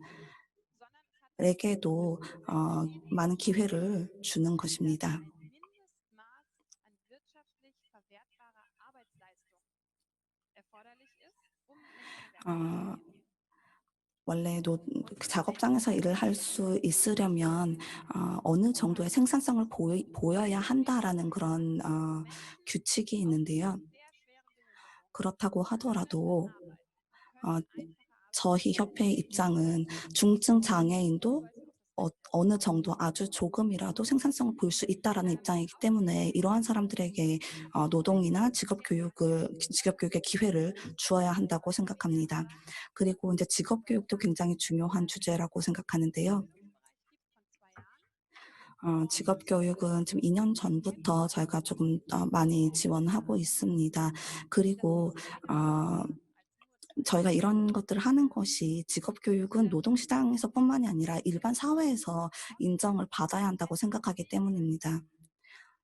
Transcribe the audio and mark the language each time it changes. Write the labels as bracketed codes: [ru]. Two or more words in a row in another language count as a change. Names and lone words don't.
[de] sondern es hat damit [ko] 많은 기회를 주는 것입니다. [de] ein Mindestmaß an wirtschaftlich verwertbarer Arbeitsleistung erforderlich ist, um in eine Werkstatt 어 zu gehen. [ko] 원래 그 작업장에서 일을 할 수 있으려면 어느 정도의 생산성을 보여야 한다라는 그런 [de] Menschen [ko] 규칙이 [de] aus [ko] 있는데요. [de] sehr schweren Behinderungen [ko] 그렇다고 [de] können [ko] 하더라도 [de] arbeiten, 어 können einfache [ko] 저희 [de] Arbeiten [ko] 협회의 입장은 중증 장애인도 [de] weil sie auch das Recht [ko] 어느 정도 아주 조금이라도 생산성을 볼 수 있다라는 입장이기 때문에 이러한 사람들에게 노동이나 직업 교육의 기회를 주어야 한다고 생각합니다. 그리고 이제 직업 교육도 굉장히 중요한 주제라고 생각하는데요. [de] im Bereich gibt von 2 Jahren. [ko] 직업 교육은 지금 2년 전부터 저희가 조금 많이 지원하고 있습니다. 그리고 어 저희가 이런 것들을 하는 것이 직업 교육은 노동 시장에서뿐만이 아니라 일반 사회에서 인정을 받아야 한다고 생각하기 때문입니다.